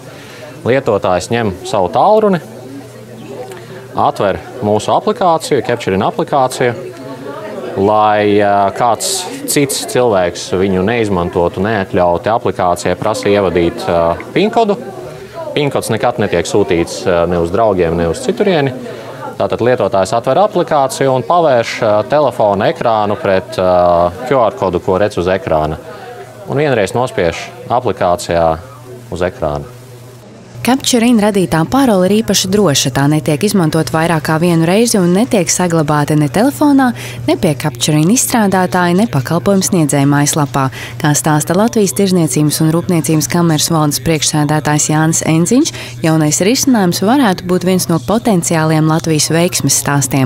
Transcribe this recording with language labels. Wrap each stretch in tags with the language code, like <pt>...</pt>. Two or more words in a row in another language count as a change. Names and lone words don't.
<lv>Lietotājs ņem savu tālruni, atver mūsu aplikāciju, Capture-in aplikāciju, lai kāds cits cilvēks viņu neizmantotu neatļauti aplikācijai prasa ievadīt PIN-kodu. PIN-kods nekad netiek sūtīts ne uz draugiem, ne uz citurieni. Tātad lietotājs atver aplikāciju un pavērš telefona ekrānu pret QR kodu, ko redz uz ekrāna. Un vienreiz nospiež aplikācijā uz ekrāna. Capture-in radītā parole ir īpaši droša. Tā netiek izmantot vairāk kā vienu reizi un netiek saglabāta ne telefonā, ne pie Capture-in izstrādātāja, ne pakalpojumu sniedzēja mājaslapā. Kā stāsta Latvijas Tirzniecības un Rūpniecības kameras valdes priekšsēdētājs Jānis Enziņš, jaunais risinājums varētu būt viens no potenciāliem Latvijas veiksmes stāstiem.</lv>